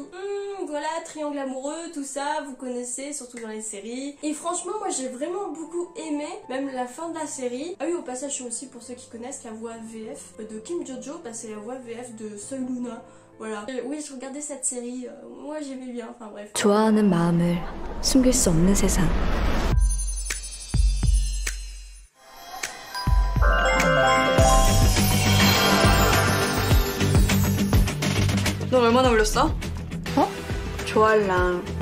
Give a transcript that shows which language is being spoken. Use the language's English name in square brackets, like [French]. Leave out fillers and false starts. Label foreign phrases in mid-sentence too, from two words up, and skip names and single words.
[French] Voilà, triangle amoureux, tout ça, vous connaissez, surtout dans les séries. Et franchement moi j'ai vraiment beaucoup aimé, même la fin de la série. Ah oui, au passage aussi pour ceux qui connaissent la voix VF de Kim Jojo, bah, c'est la voix VF de Soy Luna. Voilà. Oui, je regardais cette série, moi j'aimais bien, enfin bref. [Korean] 좋아하는 마음을 숨길 수 없는 세상. 너 얼마나 울렸어? 어? 좋아할랑.